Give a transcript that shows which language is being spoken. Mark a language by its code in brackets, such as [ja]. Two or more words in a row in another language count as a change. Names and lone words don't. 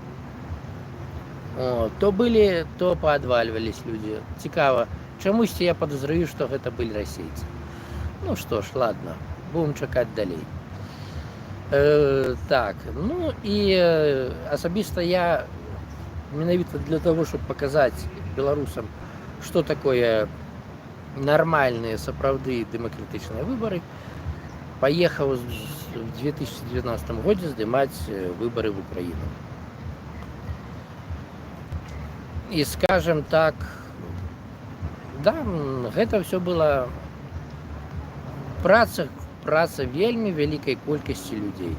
[be] То былі, то паадвальвались людзі. Цікава, чамусьці я падазраю, што гэта былі расейцы. Ну што ж, ладно, будем чакаць далей. Так, ну і асабіста я менавіта [uk] для того, щоб [be] паказаць беларусам, што такое нармальныя сапраўды дэмакратычныя выбары, паехаў в 2019 годзе здымаць выбары в Украіну. І скажем так, да, гэта все была праца вельмі вялікай колькасці людзей.